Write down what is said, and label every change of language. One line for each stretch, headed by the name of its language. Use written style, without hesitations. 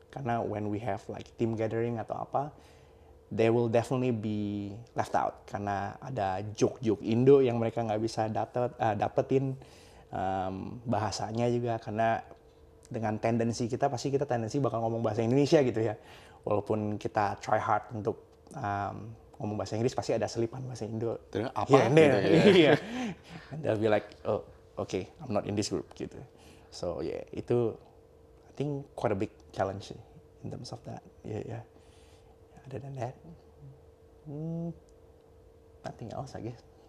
Indonesian: Karena
English: when we have like team gathering
Indonesian: atau apa,
English: they will definitely be left out.
Indonesian: Karena ada joke-joke Indo yang mereka nggak bisa dapetin. Bahasanya juga, karena dengan tendensi kita, pasti kita tendensi bakal ngomong bahasa Indonesia gitu ya. Walaupun kita
English: try hard
Indonesian: untuk ngomong bahasa Inggris, pasti ada selipan bahasa Indo. Apa?
English: Yeah. And they'll be like, oh, okay, I'm not in this group gitu. So yeah, itu I think quite a big challenge in terms of that. Yeah. Other than that, nothing else I guess.